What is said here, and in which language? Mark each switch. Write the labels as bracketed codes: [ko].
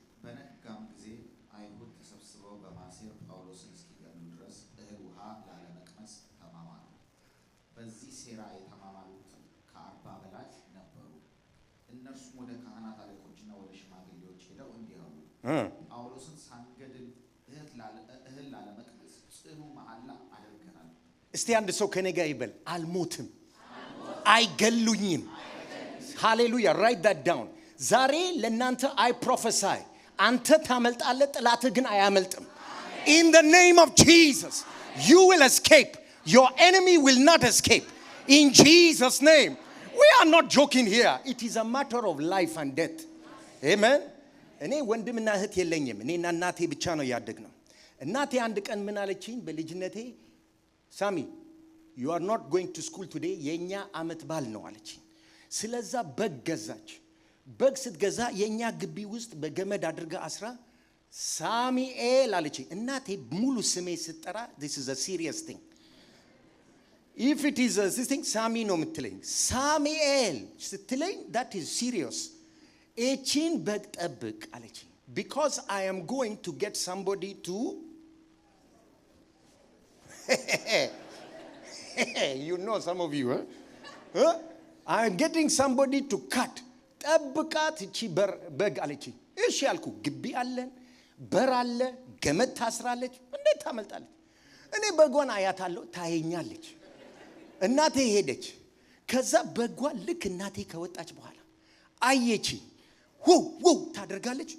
[am] በነጋም ጊዜ አይሁድ ተሰብስበው በማሴር ጳውሎስን እስኪገድሉ ድረስ እህል ውሃ ላለመቅመስ ተማማሉ። በዚህ ሴራ የተማማሉት ከ40 በላይ ነበሩ። እነርሱም ወደ ካህናት አለቆችና ወደ ሽማግሌዎች ሄደው እንዲህ አሉ። ጳውሎስን ሳንገድል እህል ላለመቅመስ ጽኑ መሐላ አድርገናል። እስቲ አንድ ሰው ከኔ ጋር ይበል አልሞትም አይገሉኝም. [en] Hallelujah. Write that down. [am] ዛሬ ለናንተ [en] I prophesy. [am] አንተ ታመልጣለህ ጥላትህ ግን አያመልጥም. [en] In the name of Jesus, you will escape. Your enemy will not escape. In Jesus' name. We are not joking here. It is a matter of life and death. [am] Amen. እኔ ወንድምና እህት የለኝም. እኔና እናቴ ብቻ ነው ያደግነው. እናቴ አንድ ቀን ምን አለችኝ በልጅነቴ ሳሚ [en] you are not going to school today [am] የኛ አመት ባል ነው አለችኝ. ስለዛ በግ ገዛች. በግ ስትገዛ የኛ ግቢ ውስጥ በገመድ አድርጋ አስራ ሳሚኤል አለችኝ. እናቴ ሙሉ ስሜ ስትጠራ [en] this is a serious thing. If it is a this thing [am] ሳሚ ነው የምትለኝ. ሳሚኤል ስትለኝ [en] that is serious. [am] እቺን በግ ጠብቅ አለችኝ. [en] Because I am going to get somebody to you know some of you huh? I am getting somebody to cut. [am] ጠብቃት እቺ በግ አለችኝ. እሺ ያልኩ ግቢ አለን በር አለ ገመድ ታስራለች. እንዴት ታመልጣለች? እኔ በጓን አያታለሁ ታየኛለች. እናቴ ሄደች. ከዛ በጓ ልክ እናቴ ከወጣች በኋላ አየችኝ. ወው ታደርጋለች.